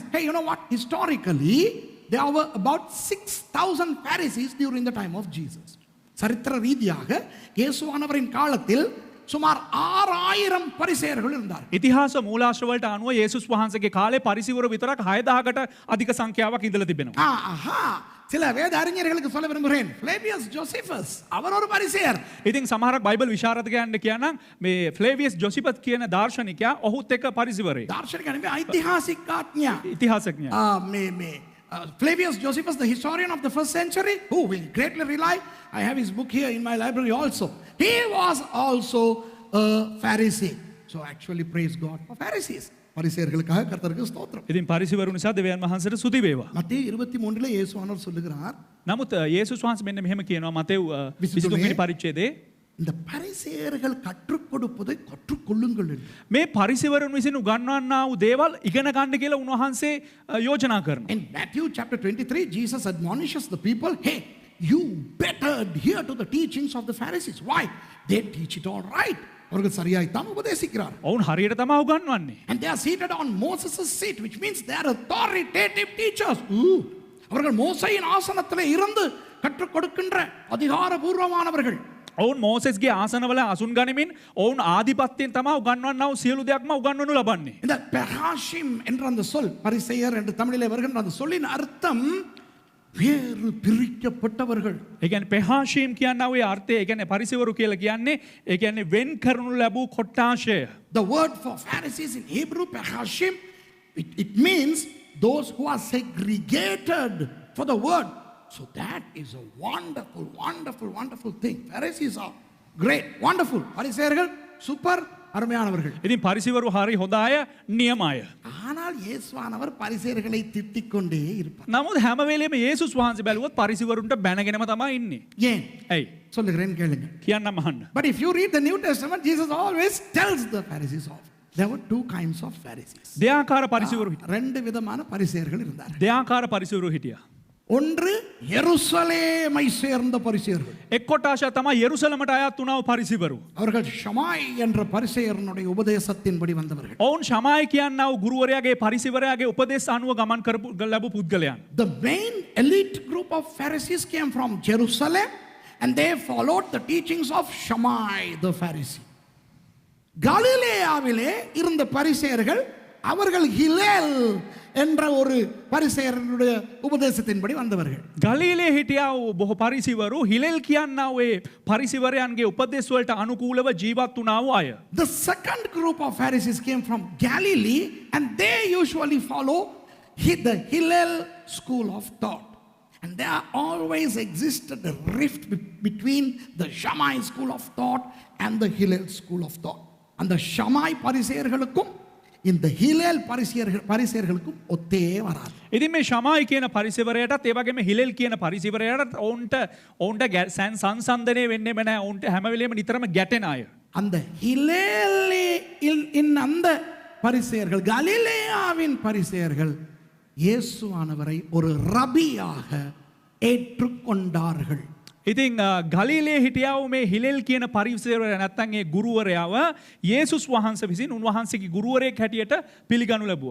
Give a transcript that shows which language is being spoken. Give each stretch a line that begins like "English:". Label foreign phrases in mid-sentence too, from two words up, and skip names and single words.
English: Hey, you know what? Historically, there were about 6,000 Pharisees during the time of Jesus.
Tamil: சரித்திர ரீதியாக இயேசுவானவரின் காலத்தில் சுமார் 6,000 பரிசேயர்கள் இருந்தார்கள்.
Sinhala: ඉතිහාස මූලාශ්‍රවලට අනුව යේසුස් වහන්සේගේ කාලේ පරිසිවරු විතරක් 6,000කට අධික සංඛ්‍යාවක් ඉඳලා තිබෙනවා.
Tamil: ஆஹா, சில வேத அறிஞர்களுக்கு சொல்ல விரும்புகிறேன். ஃப்ளேவியஸ் ஜோசிபஸ் அவர் ஒரு பரிசேயர்.
Sinhala: ඉතින් සමහරක් බයිබල් විශාරදකයන්ට කියනනම් මේ ෆ්ලේවියස් ජොසිපත් කියන දාර්ශනිකයා ඔහුත් එක්ක පරිසිවරේ. දාර්ශනිකයා නෙමෙයි ඓතිහාසිකඥයා. ඉතිහාසඥයා.
English: මේ Flavius Josephus, the historian of the first century, who we greatly rely. I have his book here in my library also. He was also a Pharisee. So actually praise God for Pharisees.
Tamil: பரிசேயர்களுக்காக கர்த்தருக்கு ஸ்தோத்திரம்.
Sinhala: ඉතින් පරිසිවරු නිසා දෙවියන් වහන්සේට ස්තුති වේවා.
Tamil: மத்தேயு 23 இயேசுவானவர் சொல்லுகிறார்.
Sinhala: නමුත් යේසුස් වහන්සේ මෙන්න මෙහෙම කියනවා මතෙව් 23 වෙනි පරිච්ඡේදයේ
Tamil: இந்த பரிசேயர்கள் கற்றுக் கொடுப்பதை கற்றுக்கொள்ளுங்கள்.
Sinhala: මේ පරිසිවරුන් විසින් උගන්වන්නා වූ දේවල් ඉගෙන ගන්න කියලා උන්වහන්සේ යෝජනා කරනවා.
English: In Matthew chapter 23 Jesus admonishes the people, hey, you better adhere to the teachings of the Pharisees. Why? They teach it all right.
Tamil: அவர்கள் சரியாய் தான் உபதேசிக்கிறார்.
Sinhala: ඔවුන් හරියට තමයි උගන්වන්නේ.
English: And they are seated on Moses' seat, which means they are authoritative teachers.
Tamil: அவர்கள் மோசேயின் ஆசனத்திலே இருந்து கற்றுக் கொடுக்கின்ற அதிகாரபூர்வமானவர்கள்.
Sinhala: ඔවුන් මෝසෙස්ගේ ආසනවල අසුන් ගනිමින් ඔවුන් ආධිපත්‍යයෙන් තමයි උගන්වන්නා වූ සියලු දෙයක්ම උගන්වනු ලබන්නේ.
Tamil: இந்த பெராஷிம் என்ற அந்த சொல், பரிசேயர் என்று தமிழிலே வருகின்ற அந்த சொல்லின் அர்த்தம் வேறு பிரிக்கப்பட்டவர்கள்.
Sinhala: ඒ කියන්නේ පෙහාෂීම් කියනවා ඒ අර්ථය. ඒ කියන්නේ පරිසිවරු කියලා කියන්නේ ඒ කියන්නේ වෙන් කරනු ලැබූ කොට්ටාශය.
English: The word for Pharisees in Hebrew, perhashim, it means those who are segregated for the word. So that is a wonderful thing. Pharisees are great, wonderful.
Tamil: பரிசேயர்கள் சூப்பர், அருமையானவர்கள்.
Sinhala: ඉතින් පරිසිවරු හරි හොඳ අය, නියම අය.
Tamil: ஆனால் இயேசுவானவர் பரிசேயர்களை திட்டிக் கொண்டே இருப்பார்.
Sinhala: නමුත් හැම වෙලේම යේසුස් වහන්සේ බැලුවොත් පරිසිවරුන්ට බැනගෙනම තමයි ඉන්නේ.
Tamil: ஏன்?
Sinhala: ඇයි?
Tamil: சொல்லுகிறேன் கேளுங்க.
Sinhala: කියන්නම් අහන්න.
English: But if you read the New Testament, Jesus always tells the Pharisees off. There were two kinds of Pharisees.
Sinhala: දෙආකාර පරිසිවරු හිටියා.
Tamil: ரெண்டு விதமான பரிசேயர்கள் இருந்தார்கள்.
Sinhala: දෙආකාර පරිසිවරු හිටියා.
Tamil: ஒன்று எருசலேமை சேர்ந்த பரிசேயர்கள்.
Sinhala: එක් කොටාශයක් තමයි යෙරුසලමට අයත් වුණා වූ පරිසිවරු.
Tamil: அவர்கள் ஷமாய் என்ற பரிசேயரனுடைய உபதேசத்தின்படி வந்தவர்கள்.
Sinhala: ඔවුන් ශමායි කියන්නා වූ ගුරුවරයාගේ පරිසිවරයාගේ උපදෙස් අනුව ගමන් කරපු ලැබු පුද්ගලයන්.
English: The main elite group of Pharisees came from Jerusalem and they followed the teachings of Shammai the Pharisee.
Tamil: கலிலேயாவிலே இருந்த பரிசேயர்கள் அவர்கள் ஹிலேல் என்ற ஒரு பரிசேயருடைய உபதேசத்தின்படி வந்தவர்கள்.
Sinhala: ගලීලේ හිටියා වූ බොහෝ පරිසිවරු හිලෙල් කියන්නා වූ පරිසිවරයන්ගේ උපදෙස් වලට අනුකූලව ජීවත් වුණා වූ අය.
English: The second group of Pharisees came from Galilee and they usually follow the Hillel school of thought. And there always existed a rift between the Shammai school of thought and the Hillel school of thought. And the Shammai
Tamil: பரிசேயர்களுக்கும் இந்த ஹிலேல் பரிசேயர்களுக்கும் ஒத்தே வராது.
Sinhala: ඉතින් මේ ශමායි කියන පරිසිවරයටත් ඒ වගේම හිලෙල් කියන පරිසිවරයටත් ඔවුන්ට සංසන්දනය වෙන්නේම නැහැ. ඔවුන්ට හැම වෙලේම නිතරම ගැටෙන අය.
Tamil: அந்த ஹிலேலின் அந்த பரிசேயர்கள், கலிலேயாவின் பரிசேயர்கள் இயேசுவானவரை ஒரு ரபியாக ஏற்றுக்கொண்டார்கள்.
Sinhala: ඉතින් ගලීලේ හිටියා වූ මේ හිලෙල් කියන පරිසිවරයා නැත්තම් ඒ ගුරුවරයාව යේසුස් වහන්සේ විසින් උන්වහන්සේගේ ගුරුවරයෙක් හැටියට පිළිගනු ලැබුවා.